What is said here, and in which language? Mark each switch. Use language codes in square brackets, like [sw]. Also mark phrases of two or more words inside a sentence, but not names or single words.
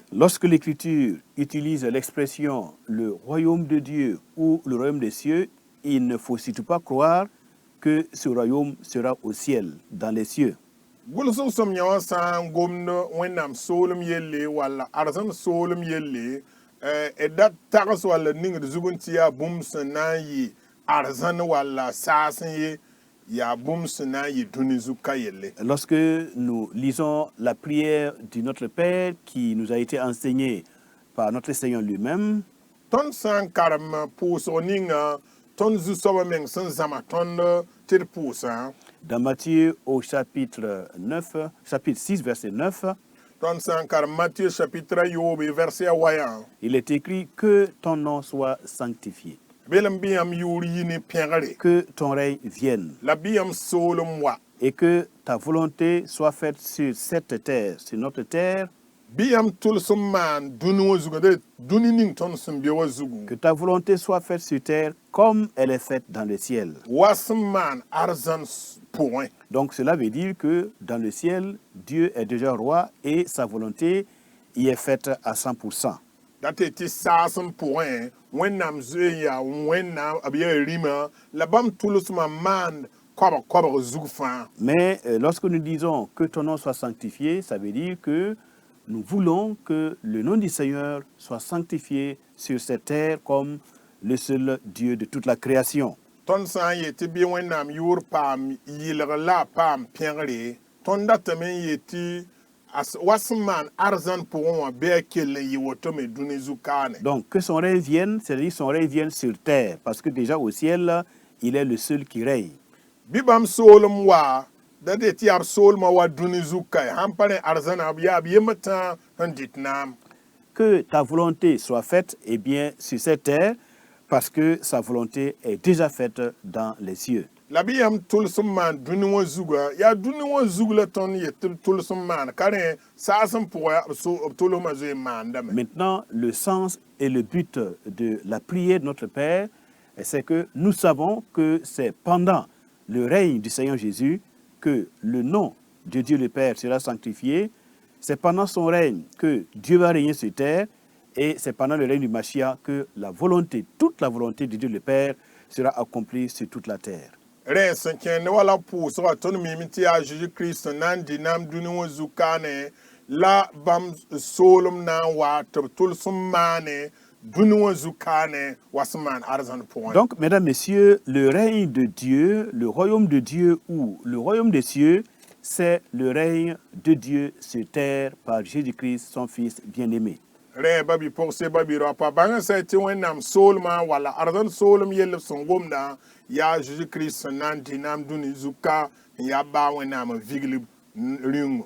[fr] Lorsque l'Écriture utilise l'expression le royaume de Dieu ou le royaume des cieux, il ne faut surtout pas croire que ce royaume sera au ciel, dans les cieux. [mos] Gʋlsg sõm yã wã sã n gomd Wẽnnaam soolem yelle walla arzãn soolem yelle d dat tags walla ningd zug n tɩ yaa bũmb sẽn na n yɩ arzãn walla saas n ye yaa bũmb sẽn na n yɩ dũni zug ka yelle. [fr] Lorsque nous lisons la prière du Notre Père qui nous a été enseignée par notre Seigneur lui-même, [mos] tõnd sã n karem pʋʋsg ninga tõnd zu-soabã meng sẽn zãma tõnd tɩ d pʋʋsã [fr] dans Matthieu au chapitre 6, verset 9, [mos] tõnd sã n karem Matthieu chapitre yoobe verset a wayã [fr] il est écrit que ton nom soit sanctifié, [mos] belem bɩ yãmb yʋʋr yi ne pẽgre [fr] que ton règne vienne [mos] la bɩ yãmb soolem wa [fr] et que ta volonté soit faite sur cette terre, sur notre terre, [mos] bɩ yãmb tʋls n maan dũni wã zugã de dũni ning tõnd sẽn be wã zugu [fr] que ta volonté soit faite sur terre comme elle est faite dans le ciel. [mos] wa sẽn maan arzãn pʋgẽ. [fr] Donc cela veut dire que dans le ciel, Dieu est déjà roi et sa volonté y est faite à 100%. [mos] Dat tɩ saas n pʋgẽ Wẽnnaam zoe yaa Wẽnnaam b yaa rĩmã la bãmb tʋlsmã maand kobg zug fãa. [fr] Mais lorsque nous disons que ton nom soit sanctifié, ça veut dire que nous voulons que le nom du Seigneur soit sanctifié sur cette terre comme le seul Dieu de toute la création. [mos] Tõnd sã n yetɩ bɩ Wẽnnaam yʋʋr paam yɩlg la a paam pẽgre tõnd datame n yetɩ wa sẽn maan arzãn pʋgẽ wã bɩ a kell n yɩ woto me dũni zug kaane. [fr] Donc que son règne vienne, c'est-à-dire son règne vienne sur terre, parce que déjà au ciel, il est le seul qui règne. [mos] Bɩ bãmb soolem wa da de tɩ yaa b soolmã wa dũni zug ka sãn pa rẽ arzãna b yaa b yembã tã n dɩt naam. [fr] Que ta volonté soit faite, eh bien, sur cette terre, parce que sa volonté est déjà faite dans les cieux. [mos] La bɩ yãmb tʋls n maan dũni wã zugã yaa dũni wã zug la tõnd yet tɩ b tʋls n maan ka rẽ saas n pʋgẽ b tʋlsmã zoe n maandame. [fr] Maintenant, le sens et le but de la prière de notre Père, c'est que nous savons que c'est pendant le règne du Seigneur Jésus que le nom de Dieu le Père sera sanctifié. C'est pendant son règne que Dieu va régner sur terre et c'est pendant le règne du Mashiach que la volonté, toute la volonté de Dieu le Père sera accomplie sur toute la terre. [mos] Rẽ sẽn kẽende wala pʋʋsga tõnd miime tɩ yaa Jésus-Kirist na n dɩ naam dũni wã zug kaane la bãmb soolem na n wa tɩ b tʋls n maane dũni wã zug kaane wa sẽn maan arzãn pʋgẽ. [fr] Donc, mesdames, messieurs, le règne de Dieu, le royaume de Dieu ou le royaume des cieux, c'est le règne de Dieu sur terre par Jésus-Christ, son Fils bien-aimé. [mos] Rẽ ba bɩ-pʋgse ba bɩ-rao pa bãng sã tɩ Wẽnnaam soolmã walla arzãn soolem yell b sẽn gomdã yaa Jésus-Christ sẽn na n dɩ naam dũni zug ka n yaa baa Wẽnnaam n viglb rĩngo.